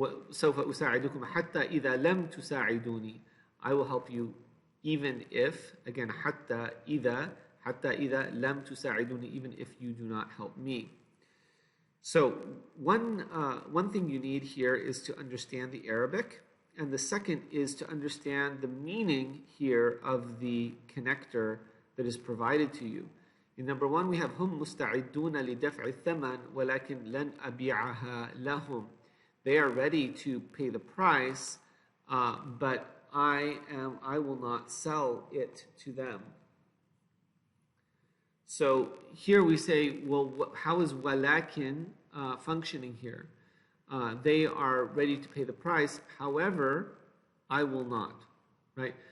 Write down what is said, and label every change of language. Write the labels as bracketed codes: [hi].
[ar] سوف أساعدكم حتى إذا لم تساعدوني. [en] I will help you even if, again, [ar] حتى إذا لم تساعدوني, [en] even if you do not help me. So one thing you need here is to understand the Arabic, and the second is to understand the meaning here of the connector that is provided to you. In number one, we have [ar] هم مستعدون لدفع الثمن ولكن لن أبيعها لهم. [en] They are ready to pay the price, but I will not sell it to them. So here we say, well, how is walakin functioning here? They are ready to pay the price, however, I will not, right?